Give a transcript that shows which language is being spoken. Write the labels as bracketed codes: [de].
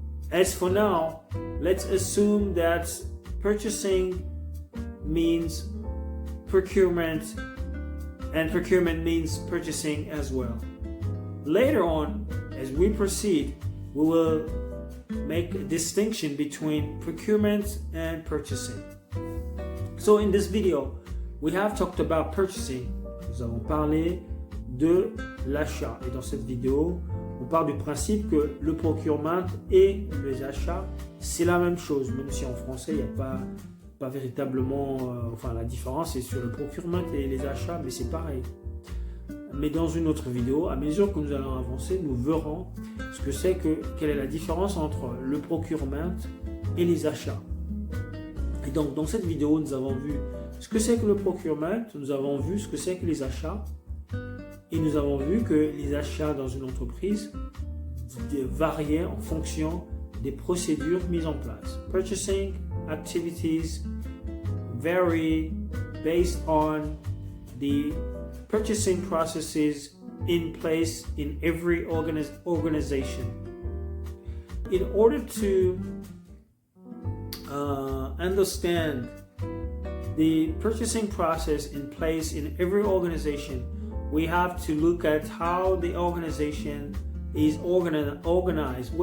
[en] As for now, let's assume that purchasing means procurement and procurement means purchasing as well. Later on, as we proceed, we will make a distinction between procurement and purchasing. So in this video, we have talked about purchasing. [fr] Nous avons parlé de l'achat. Et dans cette vidéo, on part du principe que le procurement et les achats, c'est la même chose. Même si en français, il n'y a pas véritablement... la différence est sur le procurement et les achats, mais c'est pareil. Mais dans une autre vidéo, à mesure que nous allons avancer, nous verrons quelle est la différence entre le procurement et les achats. Et donc, dans cette vidéo, nous avons vu ce que c'est que le procurement, nous avons vu ce que c'est que les achats, et nous avons vu que les achats dans une entreprise variaient en fonction des procédures mises en place. [en] Purchasing activities vary based on the purchasing processes in place in every organization. In order to understand the purchasing process in place in every organization, we have to look at how the organization is organized.